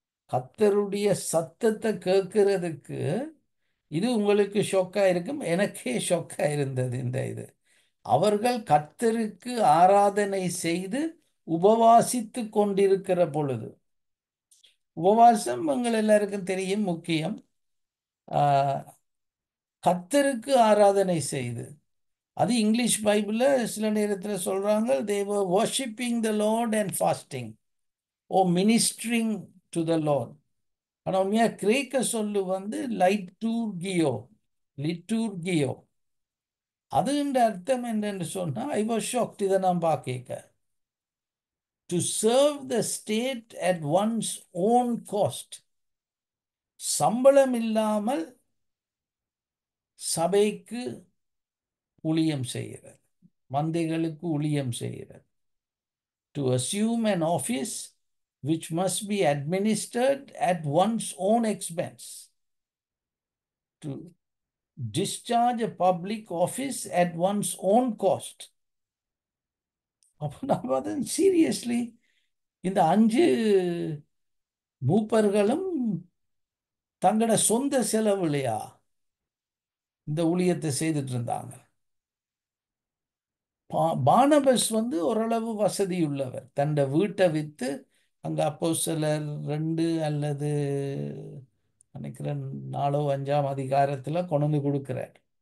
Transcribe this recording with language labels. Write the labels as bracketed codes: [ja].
[ta] கர்த்தருடைய சத்தத்தை கேட்கறதுக்கு இது உங்களுக்கு ஷொக்கா இருக்கும், எனக்கே ஷொக்கா இருந்தது இந்த இது. அவர்கள் கர்த்தருக்கு ஆராதனை செய்து உபவாசித்து கொண்டிருக்கிற பொழுது, உபவாசம் உங்கள் எல்லாருக்கும் தெரியும் முக்கியம். கர்த்தருக்கு ஆராதனை செய்து, அது இங்கிலீஷ் பைபிளில் சில நேரத்தில் சொல்றாங்க, [en] they were worshiping the Lord and fasting or ministering to the Lord. [ta] ஆனால் உண்மையாக கிரேக்க சொல்லு வந்து லைட்டூர்கியோ, லிட்டூர்கியோ. அதுன்ற அர்த்தம் என்னன்னு சொன்னா, [en] I was shocked [ta] இதை நான் பார்க்க. [en] To serve the state at one's own cost. [ta] சம்பளம் இல்லாமல் சபைக்கு ஊழியம் செய்கிறது, மந்தைகளுக்கு ஊழியம் செய்கிறது. [en] To assume an office which must be administered at one's own expense. To discharge a public office at one's own cost. [ta] அப்போ நான் பார்த்தேன், சீரியஸ்லி இந்த 5 மூப்பர்களும் தங்களோட சொந்த செலவுலையா இந்த ஊழியத்தை செய்துட்டு இருந்தாங்க. பார்னபாஸ் வந்து ஓரளவு வசதி உள்ளவர், தன்னை வீட்டை விற்று அங்கே அப்போஸ்தலர் 2 அல்லது நினைக்கிறேன் 4 5ஆம் அதிகாரத்தில் கொண்டு கொடுக்கிறார்.